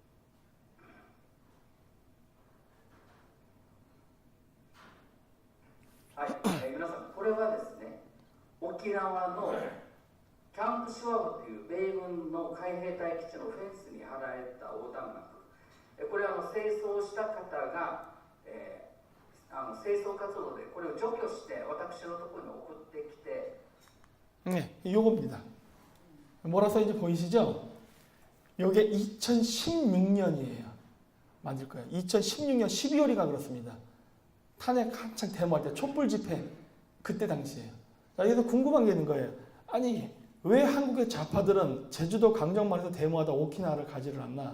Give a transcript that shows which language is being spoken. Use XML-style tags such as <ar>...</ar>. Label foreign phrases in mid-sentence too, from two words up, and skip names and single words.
<ja>はい、皆さんこれはですね沖縄のキャンプシュワブという米軍の海兵隊基地のフェンスに貼られた横断幕これは清掃した方が、清掃活動でこれを除去して私のところに送ってきて</ja> <ko>네, 요겁니다. 뭐라 써있는지 보이시죠? 요게 2016년이에요. 만들 거예요. 2016년 12월이가 그렇습니다. 탄핵 한창 데모할 때 촛불 집회 그때 당시에요. 자, 여기서 궁금한 게 있는 거예요. 아니 왜 한국의 좌파들은 제주도 강정마을에서 데모하다 오키나와를 가지를 않나?</ko>